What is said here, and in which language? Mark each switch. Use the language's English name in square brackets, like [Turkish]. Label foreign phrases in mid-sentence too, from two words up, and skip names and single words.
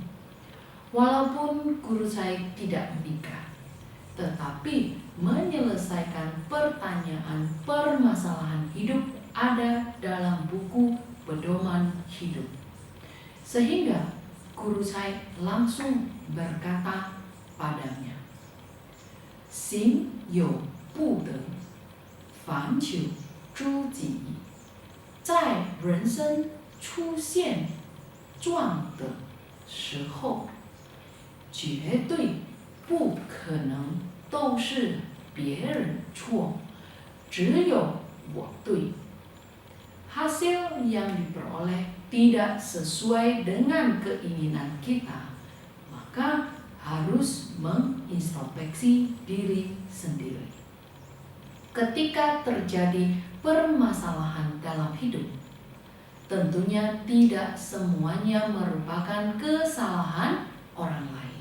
[Indonesian] Walaupun guru saya tidak menikah, tetapi menyelesaikan pertanyaan permasalahan hidup ada dalam buku pedoman hidup. Sehingga guru saya langsung berkata padanya, [Chinese] 行有不得，凡求诸己，在人生出现状的时候，绝对不可能都是别人错，只有我对。 [Indonesian] Hasil yang diperoleh tidak sesuai dengan keinginan kita, maka harus mengintrospeksi diri sendiri. Ketika terjadi permasalahan dalam hidup, tentunya tidak semuanya merupakan kesalahan orang lain.